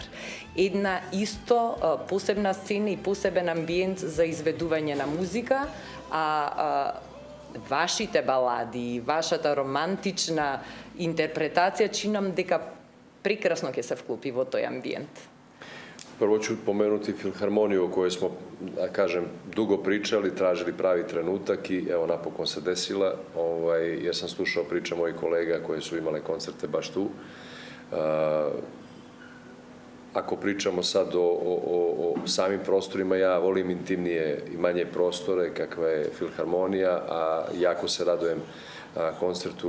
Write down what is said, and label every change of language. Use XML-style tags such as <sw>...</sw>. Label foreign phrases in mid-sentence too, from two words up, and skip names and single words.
<mk>Една исто посебна сцена и посебен амбиент за изведување на музика, а вашите балади, вашата романтична интерпретација чинам дека прекрасно ќе се вклопи во тој амбиент.</mk> <sr>Prvo ću pomenuti filharmoniju o kojoj smo, da kažem, dugo pričali, tražili pravi trenutak i evo napokon se desila, jer sam slušao priče mojih kolega koje su imale koncerte baš tu. Ako pričamo sad o samim prostorima, ja volim intimnije i manje prostore kakva je filharmonija, a jako se radujem koncertu</sr>